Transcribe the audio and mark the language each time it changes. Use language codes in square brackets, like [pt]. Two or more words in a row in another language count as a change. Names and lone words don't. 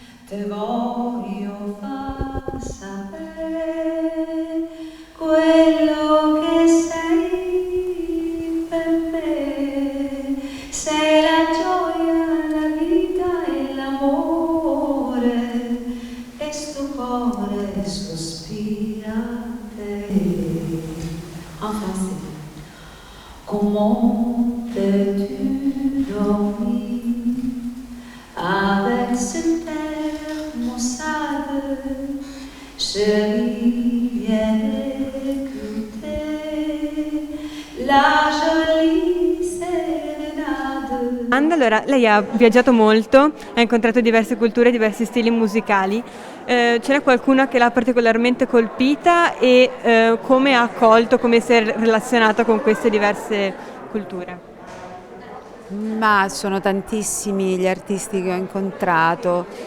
[it] Te voglio far sapere quello che sei per me. Sei la gioia, la vita e l'amore, e sto cuore sospira a te. [fr] En français. Comment peux-tu dormir avec ce terre maussade? Chérie, viens écouter la jolie sérénade. [it] Allora, lei ha viaggiato molto, ha incontrato diverse culture, diversi stili musicali. Ce n'è qualcuna che l'ha particolarmente colpita e come ha accolto, come si è relazionata con queste diverse culture? Ma sono tantissimi gli artisti che ho incontrato.